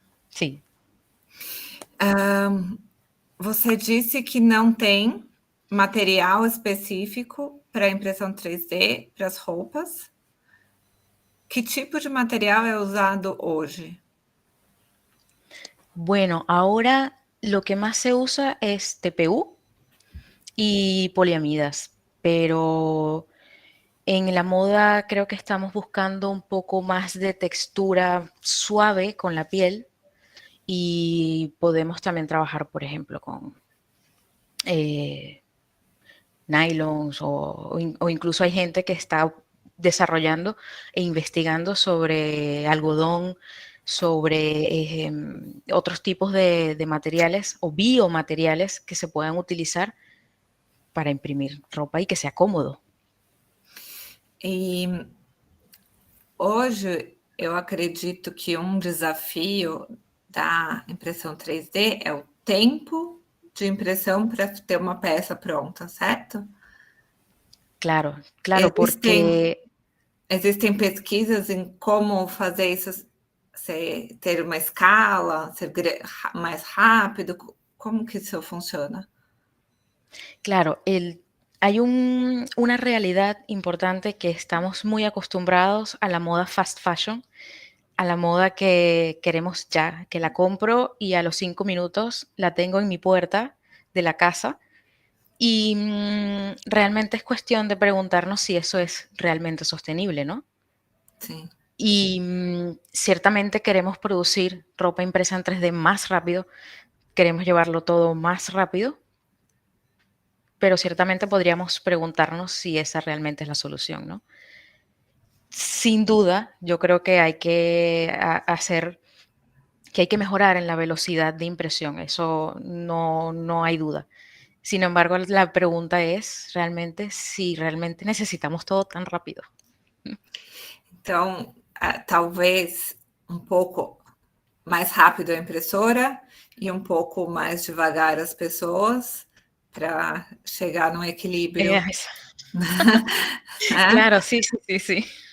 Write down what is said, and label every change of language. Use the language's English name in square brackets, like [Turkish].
[Portuguese] Sim. Você disse que não tem material específico para impressão 3D para as roupas. Que tipo de material é usado hoje? [Spanish] Bueno, ahora lo que más se usa es TPU y poliamidas, pero en la moda creo que estamos buscando un poco más de textura suave con la piel y podemos también trabajar, por ejemplo, con nylons o incluso hay gente que está desarrollando e investigando sobre algodón, sobre otros tipos de materiales o biomateriales que se puedan utilizar para imprimir ropa y que sea cómodo. [Portuguese] E hoje eu acredito que desafio da impressão 3D é o tempo de impressão para ter uma peça pronta, certo? Claro, claro, porque... Existem pesquisas em como fazer isso, ter uma escala, ser mais rápido, como que isso funciona? [Spanish] Claro, hay una realidad importante que estamos muy acostumbrados a la moda fast fashion, a la moda que queremos ya, que la compro y a los 5 minutos la tengo en mi puerta de la casa. Y realmente es cuestión de preguntarnos si eso es realmente sostenible, ¿no? Sí. Y ciertamente queremos producir ropa impresa en 3D más rápido, queremos llevarlo todo más rápido, pero ciertamente podríamos preguntarnos si esa realmente es la solución, ¿no? Sin duda, yo creo que hay que hay que mejorar en la velocidad de impresión, eso no hay duda. Sin embargo, la pregunta es realmente si realmente necesitamos todo tan rápido. [Portuguese] Então, talvez pouco mais rápido a impressora e pouco mais devagar as pessoas para chegar num equilíbrio. [Spanish] Claro, sí, sí, sí, sí.